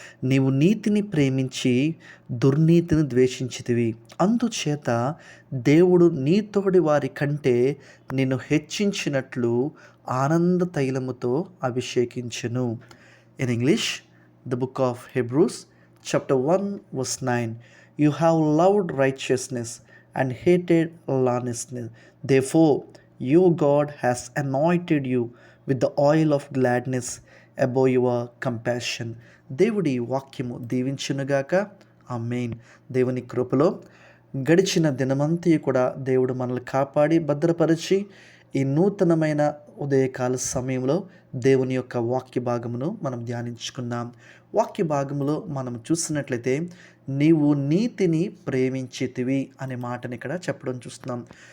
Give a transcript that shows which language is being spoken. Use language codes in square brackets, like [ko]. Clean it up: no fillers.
[te] నీవు నీతిని ప్రేమించి దుర్నీతిని ద్వేషించితివి, అందుచేత దేవుడు నీతోడి వారి కంటే నిన్ను హెచ్చించినట్లు ఆనంద తైలముతో అభిషేకించెను. [en] In English, the book of Hebrews chapter 1 verse 9. You have loved righteousness and hated lawlessness. Therefore, your God has anointed you with the oil of gladness above your compassion. [te] దేవుడి వాక్యము దీవించునుగాక. ఆమేన్. దేవుని కృపలో గడిచిన దినమంతా కూడా దేవుడు మనల్ని కాపాడి భద్రపరిచి ఈ నూతనమైన ఉదయకాల సమయంలో దేవుని యొక్క వాక్య భాగమును మనం ధ్యానించుకున్నాం. వాక్య భాగములో మనం చూసినట్లయితే నీవు నీతిని ప్రేమించితివి అనే మాటని ఇక్కడ చెప్పడం చూస్తున్నాం.